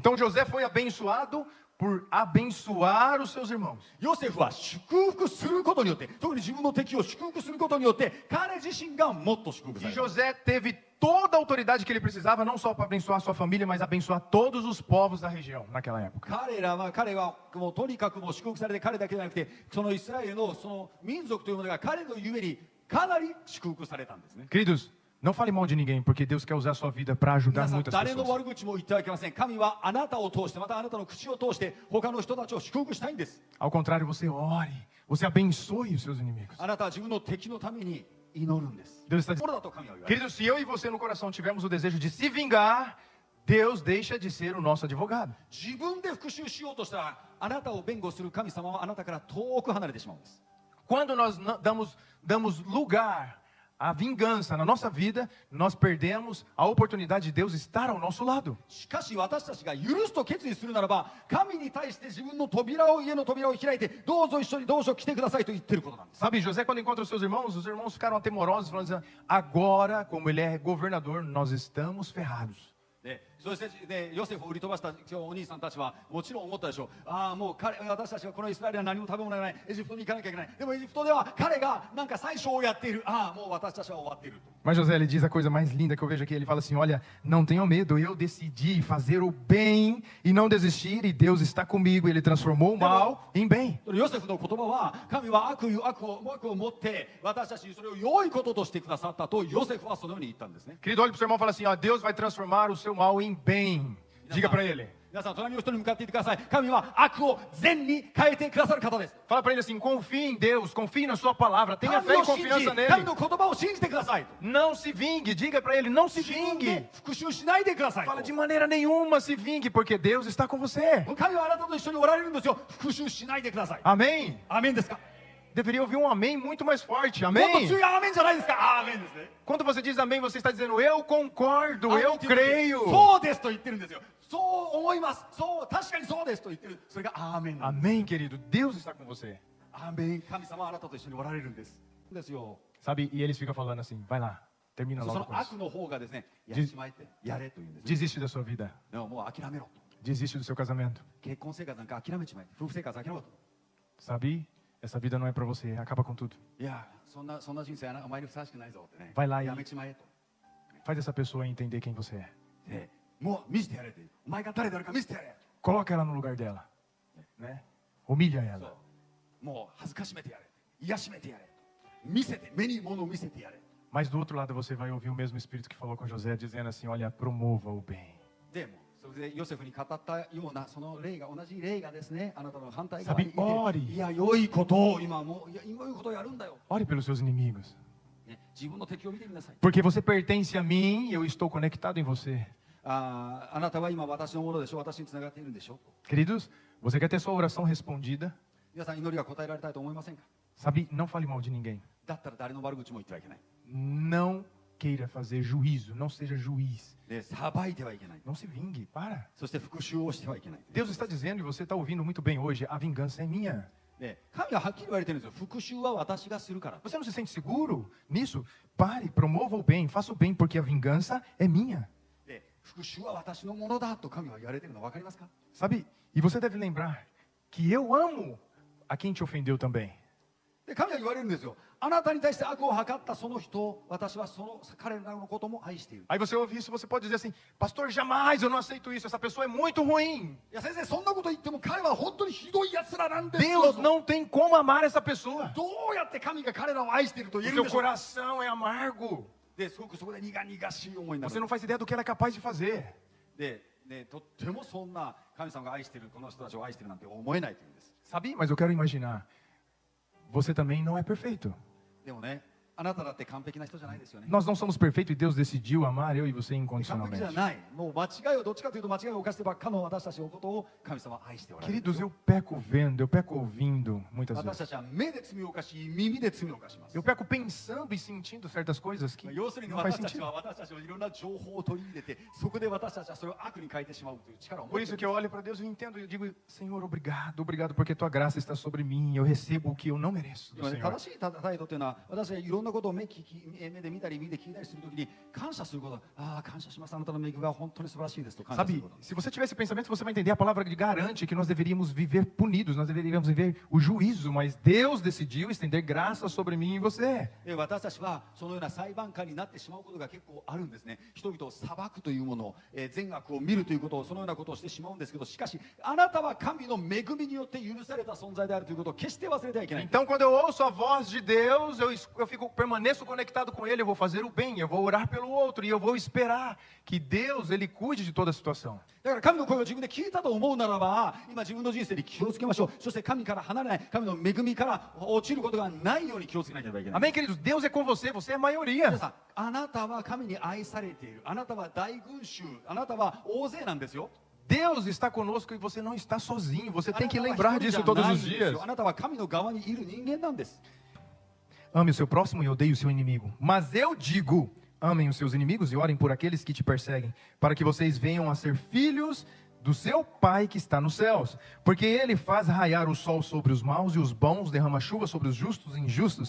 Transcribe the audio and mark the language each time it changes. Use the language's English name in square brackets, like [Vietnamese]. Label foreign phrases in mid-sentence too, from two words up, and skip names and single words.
[Portuguese] Então José foi abençoado por abençoar os seus irmãos. [Japanese] ヨセフは祝福することによって、特に自分の敵を祝福することによって、彼自身がもっと祝福さ [Portuguese] E [Japanese] れる。 [Portuguese] José teve toda a autoridade que ele precisava, não só para abençoar sua família, mas abençoar todos os povos da região naquela época. [Japanese] 彼はもうとにかくもう祝福されて、彼だけじゃなくて、そのイスラエルのその民族というものが彼のゆえにかなり祝福されたんですね。 [Portuguese] Queridos, não fale mal de ninguém, porque Deus quer usar a sua vida para [Japanese] 皆 [Portuguese] ajudar [Japanese] さん、 [Portuguese] muitas [Japanese] 誰の [Portuguese] pessoas. [Japanese] 悪口も言ってはいけません。神はあなたを通して、またあなたの口を通して、他の人たちを祝福したいんです。 [Portuguese] Ao contrário, você ore, você abençoe os seus inimigos. [Japanese] あなたは自分の敵のために祈るんです。 [Portuguese] Deus está [Japanese] こ [Portuguese] dizendo, [Japanese] れだと神は言われる。 [Portuguese] queridos, se eu e você no coração tivermos o desejo de se vingar, Deus deixa de ser o nosso advogado. [Japanese] 自分で復讐しようとしたら、あなたを弁護する神様はあなたから遠く離れてしまうんです。 [Portuguese] Quando nós damos lugar à vingança na nossa vida, nós perdemos a oportunidade de Deus estar ao nosso lado. [Japanese] しかし私たちが許すと決意するならば、神に対して自分の扉を、家の扉を開いて、どうぞ一緒にどうぞ来てくださいと言ってることなんです。 [Portuguese] Sabe, José, quando encontra os irmãos ficaram atemorosos, falando assim, agora, como ele é governador, nós estamos ferrados. [Japanese] でそして、ヨセフを売り飛ばしたお兄さんたちはもちろん思ったでしょう。ああ、もう私たちはこのイスラエルは何も食べ物がない、エジプトに行かなきゃいけない。でもエジプトでは彼がなんか宰相をやっている。ああ、もう私たちは終わっていると。 [Portuguese] Mas José, ele diz a coisa mais linda que eu vejo aqui, ele fala assim, olha, não tenham medo, eu decidi fazer o bem e não desistir, e Deus está comigo, ele transformou o mal em bem. [Japanese] ヨセフの言葉は、神は悪を持って私たちにそれを良いこととしてくださったと、ヨセフはそのように言ったんですね。 [Portuguese] Querido, olha para o seu irmão e fala assim, ó, Deus vai transformar o seu mal em bem. Diga para ele. [Japanese] 皆さん、隣の人に向かって言ってください。神は悪を善に変えてくださる方です。 [Portuguese] Fala para ele assim, confie em Deus, confie na sua palavra, tenha [Japanese] 神 [Portuguese] fé e [Japanese] を信じ、 [Portuguese] confiança [Japanese] 神 [Portuguese] nele. [Japanese] の言葉を信じてください。 [Portuguese] Não se vingue, diga para ele, não se [Japanese] 自分 [Portuguese] vingue. [Japanese] で復讐しないでください。 [Portuguese] Fala de maneira nenhuma se vingue, porque Deus está com você. [Japanese] 神はあなたと一緒におられるんですよ。復讐しないでください。 [Portuguese] Amém? [Japanese] アーメンですか。 [Portuguese] Deveria ouvir um amém muito mais forte, [Japanese] もっと [Portuguese] amém? [Japanese] 強いアーメンじゃないですか。アーメンですね。 [Portuguese] Quando você diz amém, você está dizendo, eu concordo, [Japanese] アーメン [Portuguese] eu [Japanese] って言う時 [Portuguese] creio. [Japanese] そうですと言ってるんですよ。そう思います。そう、確かにそうですと言ってる。それがアーメンなんです。 [Portuguese] Amém, querido, Deus está com você. [Japanese] アーメン。神様はあなたと一緒におられるんです。ですよ。 [Portuguese] Sabe, e eles ficam falando assim, vai lá, termina [Japanese] そ [Portuguese] logo [Japanese] の [Portuguese] com [Japanese] 悪 [Portuguese] isso. [Japanese] の方がですね、やっちまえってやれと言うんです。 [Portuguese] Desiste da sua vida, [Japanese] でももう諦めろと。 [Portuguese] desiste do seu casamento. [Japanese] 結婚生活なんか諦めちまえ。夫婦生活諦めろと。 [Portuguese] Sabe, essa vida não é para você, acaba com tudo. [Japanese] いや、そんな人生お前にふさわしくないぞってね。 [Portuguese] Vai lá e [Japanese] やめちまえと。 [Portuguese] faz essa pessoa entender quem você é. [Japanese] で、もう見せてやれって。お前が誰であるか見せてやれ。 [Portuguese] Coloca ela no lugar dela, né? Humilha [Japanese] そ [Portuguese] ela. [Japanese] う。もう恥ずかしめてやれ。 癒しめてやれ、見せて、目に物を見せてやれ。 [Portuguese] Mas do outro lado você vai ouvir o mesmo Espírito que falou com José, dizendo assim, olha, promova o bem. [Japanese] でもそれでヨセフに語ったようなその霊が、同じ霊がですね、あなたの反対側にいて、 [Portuguese] Sabe, ore. [Japanese] いや良いことを今もう、いや良いことをやるんだよ、 [Portuguese] Ore pelos seus inimigos. [Japanese] ね、自分の敵を見てみなさい。 [Portuguese] Porque você pertence a mim e eu estou conectado em você. [Japanese] あなたは今私のものでしょ、私につながっているんでしょ。 [Portuguese] Queridos, você quer ter sua oração respondida? [Japanese] 皆さん祈りが答えられたいと思いませんか。 [Portuguese] Sabe, não fale mal de ninguém. [Japanese] だったら誰の悪口も言ってはいけない。 [Portuguese] Não queira fazer juízo, não seja juiz. [Japanese] で、裁いてはいけない。 [Portuguese] Não se vingue, para. [Japanese] そして復讐をしてはいけない。 [Portuguese] Deus está dizendo, e você está ouvindo muito bem hoje, a vingança é minha. [Japanese] で、神ははっきり言われてるんですよ。復讐は私がするから。 [Portuguese] Você não se sente seguro nisso? Pare, promova o bem, faça o bem, porque a vingança é minha. [Japanese] で、復讐は私のものだと神は言われてるの分かりますか。 [Portuguese] Sabe, e você deve lembrar que eu amo a quem te ofendeu também. [Japanese] で、神は言われるんですよ。あなたに対して悪を図ったその人、私はその彼らのことも愛している。 [Portuguese] Aí você ouve isso, você pode dizer assim, pastor, jamais eu não aceito isso, essa pessoa é muito ruim. [Japanese] いや先生、そんなこと言っても彼は本当にひどい奴らなんですよ。 [Portuguese] Deus não tem como amar essa pessoa. [Japanese] どうやって神が彼らを愛していると [Portuguese] O [Japanese] 言えるん [Portuguese] seu [Japanese] でしょう。 [Portuguese] coração é amargo. [Japanese] で、すごくそこで苦々しい思いになる。 [Portuguese] Você não faz ideia do que ela é capaz de fazer. [Japanese] で、とってもそんな神様が愛しているこの人たちを愛しているなんて思えないというんです。 [Portuguese] Sabe, mas eu quero imaginar, você também não é perfeito. [Japanese] でもね、あなただって完璧な人じゃないですよね。 [Portuguese] Nós não somos perfeitos e Deus decidiu amar eu e você [Japanese] 完璧じゃ [Portuguese] incondicionalmente. [Japanese] ない。もう間違いをどっちかというと間違いを犯してばっかの私たちのことを神様は愛しておられる。 [Portuguese] Queridos, eu peco vendo, eu peco ouvindo muitas [Japanese] 私 [Portuguese] vezes. [Japanese] たちは目で罪を犯し、耳で罪を犯します。 [Portuguese] Eu peco pensando e sentindo certas coisas que [Japanese] 要するに [Portuguese] não faz [Japanese] 私たち [Portuguese] sentido. [Japanese] は私たちのいろんな情報を取り入れて、そこで私たちはそれを悪に変えてしまうという力を持 [Portuguese] Por [Japanese] ってい [Portuguese] isso [Japanese] る [Portuguese] que eu olho para Deus e entendo e digo, Senhor, obrigado, obrigado, porque tua graça está sobre mim. Eu recebo o que eu não mereço do [Japanese] 今ね [Portuguese] Senhor. [Japanese] 正しい態度というのは、私がいろんなことを目で見たり、耳で聞いたりするときに感謝すること。ああ、感謝します。あなたの恵みが本当に素晴らしいですと感謝する [Portuguese] Sabe, [Japanese] こと。 [Portuguese] se você tiver esse pensamento, você vai entender a palavra que garante que nós deveríamos viver punidos, nós deveríamos viver o juízo, mas Deus decidiu estender graça sobre mim e você. [Japanese] で、私たちはそのような裁判官になってしまうことが結構あるんですね。人々を裁くというものを、善悪を見るということを、そのようなことをしてしまうんですけど、しかしあなたは神の恵みによって許された存在であるということを決して忘れてはいけない。 [Portuguese] Então, quando eu ouço a voz de Deus, permaneço conectado com Ele, eu vou fazer o bem, eu vou orar pelo outro e eu vou esperar que Deus, Ele cuide de toda a situação. [Japanese] だから神の声を自分で聞いたと思うならば、今自分の人生に気をつけましょう。そして神から離れない、神の恵みから落ちることがないように気をつけなければいけない。 [Portuguese] Amém, queridos? Deus é com você, você é a maioria. [Japanese] 皆さん、あなたは神に愛されている。あなたは大群衆。あなたは大勢なんですよ。 [Portuguese] Deus está conosco e você não está sozinho. Você [Japanese] あ [Portuguese] tem [Japanese] な [Portuguese] que [Japanese] たは [Portuguese] lembrar [Japanese] 一人じ [Portuguese] disso [Japanese] ゃ [Portuguese] todos [Japanese] ないん [Portuguese] os [Japanese] です [Portuguese] dias. [Japanese] よ。あなたは神の側にいる人間なんです。 [Portuguese] Ame o seu próximo e odeie o seu inimigo. Mas eu digo, amem os seus inimigos e orem por aqueles que te perseguem, para que vocês venham a ser filhos do seu Pai que está nos céus. Porque Ele faz raiar o sol sobre os maus e os bons, derrama chuva sobre os justos e injustos.